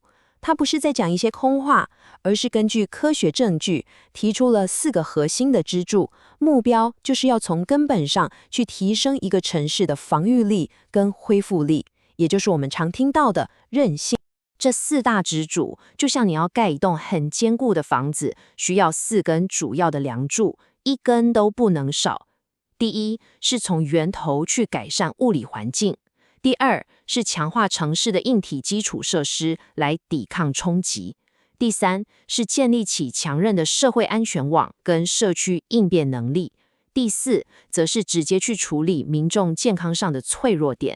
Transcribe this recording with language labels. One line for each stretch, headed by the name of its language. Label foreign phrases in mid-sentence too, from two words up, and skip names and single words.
Chinese: 它不是在講一些空話，而是根據科學證據提出了4個核心的支柱，目標就是要從根本上去提升一個城市的防禦力跟恢復力，也就是我們常聽到的韌性。這4大支柱就像你要蓋一棟很堅固的房子，需要4根主要的梁柱，1根都不能少。第一是從源頭去改善物理環境。第二是強化城市的硬體基礎設施來抵抗衝擊。第三是建立起強韌的社會安全網跟社區應變能力。第四則是直接去處理民眾健康上的脆弱點。